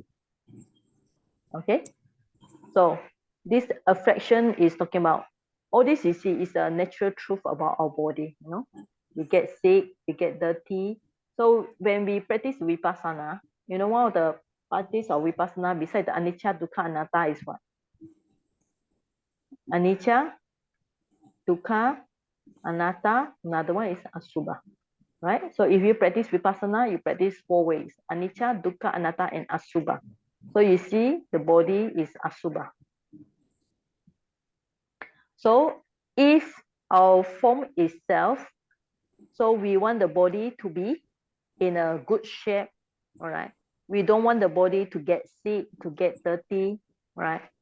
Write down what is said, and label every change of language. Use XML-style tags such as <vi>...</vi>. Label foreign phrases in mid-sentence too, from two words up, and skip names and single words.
<en>Okay? So this affection is talking about all this you see is a natural truth about our body, you know. We get sick, we get dirty. So when we practice vipassana, you know, one of the practice of vipassana besides the</en> <pi>anicca, dukkha, anatta</pi> <en>is what?</en> <pi>Anicca, dukkha, anatta,</pi> <en>another one is asubha, right? So if you practice vipassana, you practice 4 ways:</en> <pi>anicca, dukkha, anatta,</pi> <en>and asubha. So you see the body is asubha. So if our form is self, so we want the body to be in a good shape, all right? We don't want the body to get sick, to get dirty, right?</en>